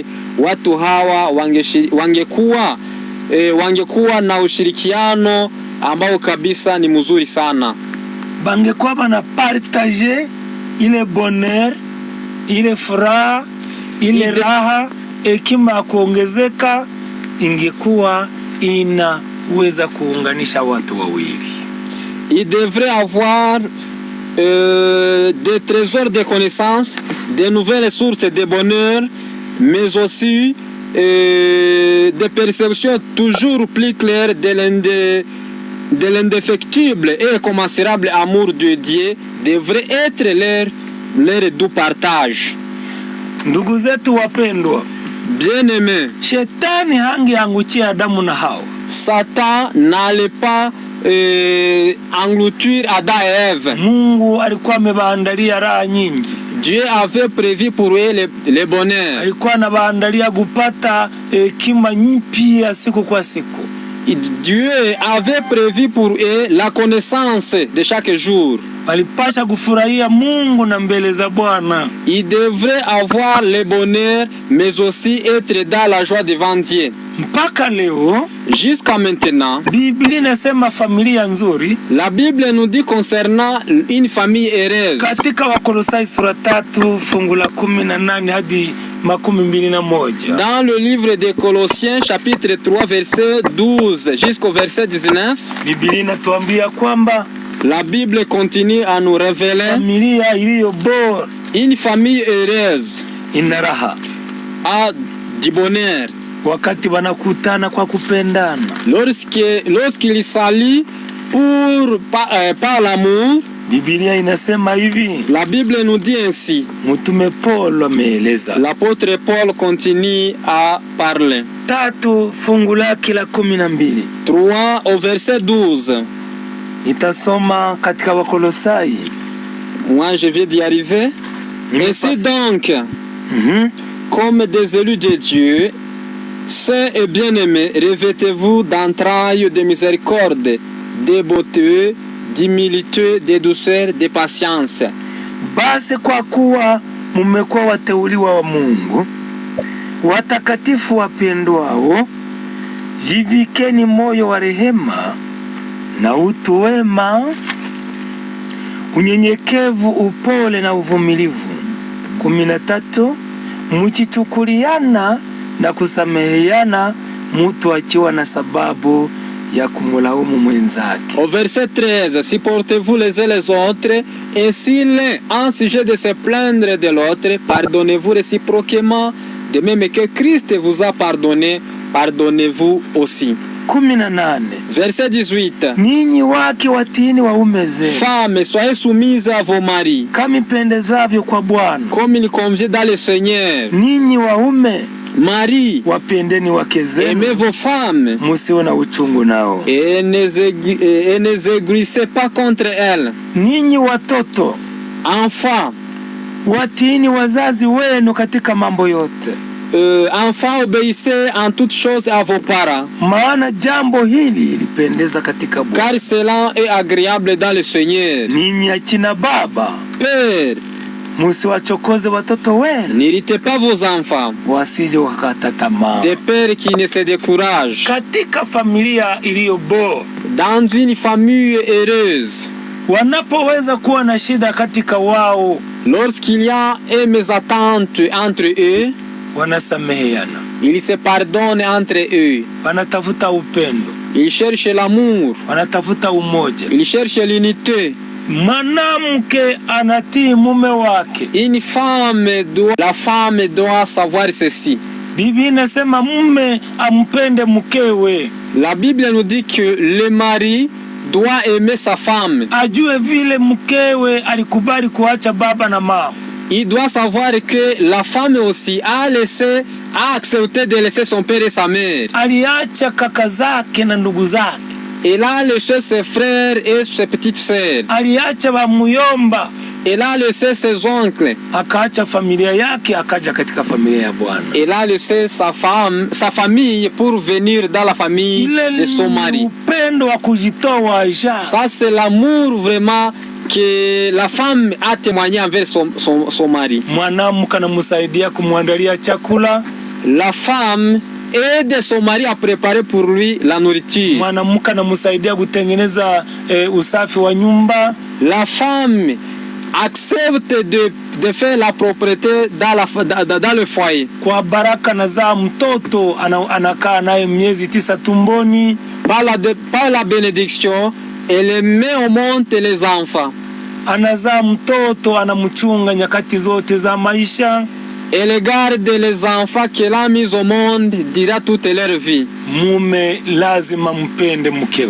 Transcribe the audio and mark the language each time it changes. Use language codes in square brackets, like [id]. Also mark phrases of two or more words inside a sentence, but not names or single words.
[sw] Watu hawa wangekuwa na ushirikiano ambao kabisa ni mzuri sana. Bangekuwa bana partager ile bonheur, ile furaha, ile raha, hekima kuongezeka, ingekuwa inaweza kuunganisha watu wawili. [fr] Il devrait avoir des trésors de connaissances, de nouvelles sources de bonheur, mais aussi des perceptions toujours plus claires de l'indéfectible et incommensurable amour de Dieu devrait être leur doux partage. [sw] Ndugu zetu wapendwa, [fr] bien-aimés, [sw] Shetani hangeangukia Adamu na Hawa. [fr] Satan n'allait pas engloutir Adam et Ève. [sw] Mungu alikuwa amewaandalia raha nyingi. [fr] Dieu avait prévu pour eux le bonheur. [sw] Alikuwa anawaandalia kupata hekima mpya siku kwa siku. [fr] Dieu avait prévu pour eux la connaissance de chaque jour. [sw] Walipasha kufurahia Mungu na mbele za Bwana. [fr] Ils devraient avoir le bonheur, mais aussi être dans la joie devant Dieu. [sw] Mpaka leo, [fr] jusqu'à maintenant, [sw] Biblia inasema familia nzuri. [fr] La Bible nous dit concernant une famille heureuse. [sw] Katika Wakolosai sura 3 fungu la 18 hadi 21. [fr] Dans le livre des Colossiens chapitre 3 verset 12 jusqu'au verset 19, [sw] Biblia inatuambia kwamba [fr] la Bible continue à nous révéler [sw] familia iliyo bora, [fr] une famille heureuse [sw] ina raha, [fr] a du bonheur [sw] wakati wanakutana kwa kupendana. [fr] Lorsqu'ils s'allient par l'amour. [sw] Biblia inasema hivi. [fr] La Bible nous dit ainsi. [sw] Mtume Paul ameeleza. [fr] L'apôtre Paul continue à parler. [sw] 3 fungu lake la 12. [fr] 3 au verset 12. [sw] Nitasoma katika Wakolosai. [fr] Moi je viens d'y arriver. Ainsi donc, comme des élus de Dieu, saints et bien-aimés, revêtez-vous d'entrailles de miséricorde, de beauté, d'humilité, de douceur, de patience. [sw] Basi kwa kuwa mmekuwa wateuliwa wa Mungu, watakatifu wapendwao, jivikeni moyo wa rehema na utu wema, unyenyekevu, upole na uvumilivu. 13. Mchichukuliana na kusameheana, mtu akiwa na sababu ya kumlaumu mwenzake. [fr] Au verset 13, supportez-vous les uns les autres, et si l'un a un sujet de se plaindre de l'autre, pardonnez-vous réciproquement, de même que Christ vous a pardonné, pardonnez-vous aussi. 18. Verset 18. [sw] Ninyi wake watiini waume zenu. [fr] Femmes, soyez soumises à vos maris, [sw] kama ipendezavyo kwa Bwana. [fr] comme il convient dans le Seigneur. [sw] Ninyi waume, [fr] Marie, [sw] wapendeni wake zenu, [fr] aimez vos femmes, [sw] musiwe na uchungu nao, [fr] et ne aiguisez pas contre elles. [sw] Ninyi watoto, [fr] Enfants, [sw] watiini wazazi wenu katika mambo yote. [fr] Enfants, obéissez en toutes choses à vos parents, [sw] maana jambo hili lipendeza katika Bwana. [fr] car cela est agréable dans le Seigneur. [sw] Ninyi akina baba, [fr] Père, [sw] musiwachokoze watoto wenu, [fr] n'irritez pas vos enfants, [sw] wasije wakata tamaa. [fr] des pères qui ne se découragent. [sw] Katika familia iliyo bora, [fr] Dans une famille heureuse, [sw] wanapoweza kuwa na shida katika wao, [fr] lorsqu'il y a une mésentente entre eux, [sw] wanasameheana, [fr] ils se pardonnent entre eux, [sw] wanatafuta upendo, [fr] ils cherchent l'amour, [sw] wanatafuta umoja. [fr] ils cherchent l'unité. [sw] Mwanamke anatii mume wake. [fr] La femme doit savoir ceci. [sw] Biblia inasema mume ampende mkewe. [fr] La Bible nous dit que le mari doit aimer sa femme. [sw] Ajue vile mkewe alikubali kuacha baba na mama. [fr] Il doit savoir que la femme aussi a accepté de laisser son père et sa mère. [sw] Aliacha kaka zake na ndugu zake. [fr] Elle a laissé ses frères et ses petites sœurs. [sw] Aliacha bamuyomba. [fr] Elle a laissé ses oncles. [sw] Akaacha familia yake, akaja katika familia ya Bwana. [fr] Elle a laissé sa famille pour venir dans la famille de son mari. [sw] Upendo wa kujitoa Aisha. [fr] Ça c'est l'amour vraiment que la femme a témoigné envers son mari. [sw] Mwanamke anamsaidia kumwandalia chakula. [fr] La femme aide son mari à préparer pour lui la nourriture. [sw] Mwanamke anamsaidia kutengeneza usafi wa nyumba. [fr] La femme accepte de faire la propreté dans le foyer. [sw] Kwa baraka nazaa mtoto, anakaa naye miezi 9 tumboni. [fr] Par la bénédiction, elle met au monde les enfants. [sw] Anazaa mtoto, anamchunga nyakati zote za maisha. [fr] Elle garde les enfants qu'elle a mis au monde durant toute leur vie. [sw] Mume lazima mpende mkewe.